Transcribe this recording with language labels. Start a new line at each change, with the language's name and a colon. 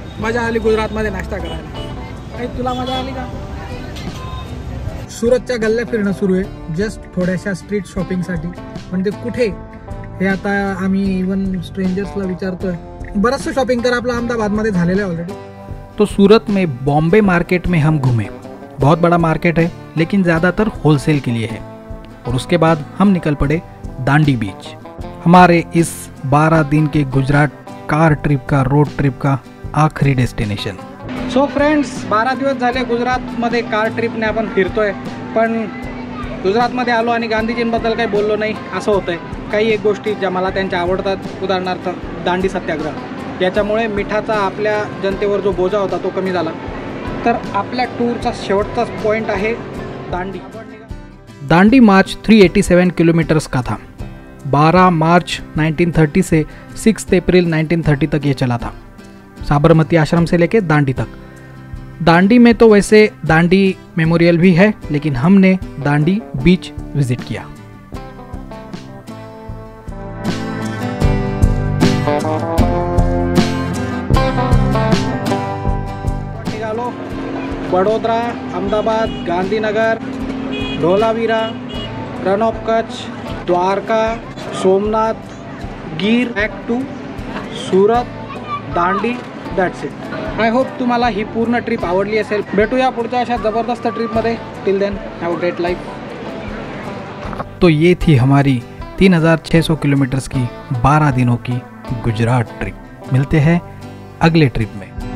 Marathi: मजा आली गुजरातमध्ये नाश्ता करायला. काही तुला मजा आली का? सुरतच्या गल्ल्या फिरणं सुरू आहे जस्ट थोड्याशा स्ट्रीट शॉपिंगसाठी. पण ते कुठे हे आता आम्ही इवन स्ट्रेंजर्सला विचारतोय. बरंचसं शॉपिंग तर आपलं अहमदाबादमध्ये झालेलं आहे ऑलरेडी.
Hindi: तो सूरत में बॉम्बे मार्केट में हम घूमे. बहुत बड़ा मार्केट है, लेकिन ज़्यादातर होलसेल के लिए है. और उसके बाद हम निकल पड़े दांडी बीच. हमारे इस 12 दिन के गुजरात कार ट्रिप का, रोड ट्रिप का आखरी डेस्टिनेशन.
Marathi: सो फ्रेंड्स, 12 दिवस झाले गुजरातमध्ये कार ट्रिपने आपण फिरतोय. पण गुजरातमध्ये आलो आणि गांधीजींबद्दल काही बोललो नाही असं होतंय. काही एक गोष्टी ज्या मला त्यांच्या आवडतात, उदाहरणार्थ दांडी सत्याग्रह. याच्यामुळे मिठाचा आपल्या जनतेवर जो बोजा होता तो कमी झाला. तर आपल्या टूरचा शेवटचाच पॉइंट आहे दांडी.
Hindi: दांडी मार्च 387 किलोमीटर्स का था. 12 मार्च 1930 से 6 अप्रैल 1930 तक ये चला था, साबरमती आश्रम से लेके दांडी तक. दांडी में तो वैसे दांडी मेमोरियल भी है, लेकिन हमने दांडी बीच विजिट किया.
Marathi: निघालो Vadodara, Ahmedabad, Gandhinagar, Dholavira, run of Kutch, Dwarka, Somnath, Gir,
English: back to
Marathi: Surat, Dandi,
English: That's it. I hope
Marathi: तुम्हाला ही पूर्ण ट्रिप आवडली असेल. भेटूया पुढच्या अशा जबरदस्त ट्रिपमध्ये.
English: Till then have a great life.
Hindi: तो ये थी हमारी 3600 किलोमीटर्स की 12 दिनों की गुजरात ट्रिप. मिलते हैं अगले ट्रिप में.